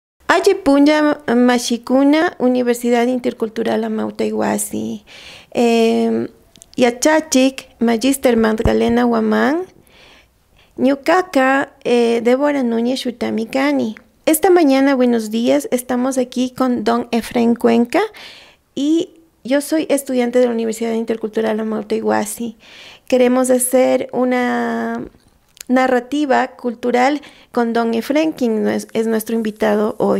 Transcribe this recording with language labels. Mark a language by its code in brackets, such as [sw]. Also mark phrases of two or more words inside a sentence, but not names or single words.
[qu] Ayipunya Mashikuna, Universidad Intercultural Amauta Iguasi. Yachachik, Magister Magdalena Guamán. Ñucaca, Débora Núñez Xutamicani. [es] Esta mañana, buenos días, estamos aquí con don Efraín Cuenca y yo soy estudiante de la Universidad Intercultural Amauta Iguasi. Queremos hacer una narrativa cultural con don Efraín, quien es nuestro invitado hoy.